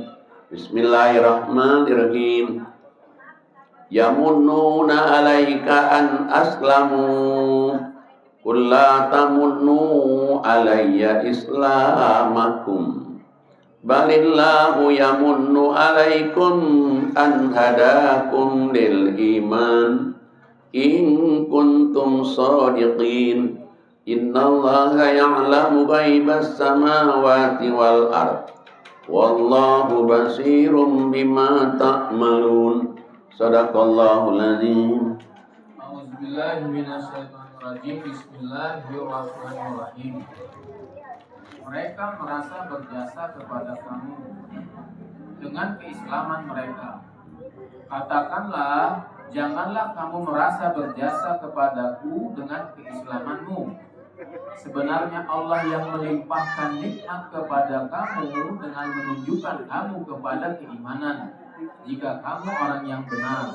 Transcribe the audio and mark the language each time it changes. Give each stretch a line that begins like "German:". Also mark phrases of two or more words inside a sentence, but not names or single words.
Arabic: Bismillahirrahmanirrahim. يمنون عليك أن أسلموا قل لا تمنوا علي إسلامكم بل الله يمن عليكم أن هداكم للإيمان إن كنتم صادقين. إن الله يعلم غيب السماوات والأرض والله بصير بما تعملون. صدق الله العظيم. أعوذ بالله من الشيطان الرجيم. بسم الله الرحمن الرحيم.
Indonesian: Mereka merasa berjasa kepada kamu dengan keislaman mereka. Katakanlah, janganlah kamu merasa berjasa kepadaku dengan keislamanmu. Sebenarnya Allah yang melimpahkan nikmat kepada kamu dengan menunjukkan kamu kepada keimanan, jika kamu orang yang benar.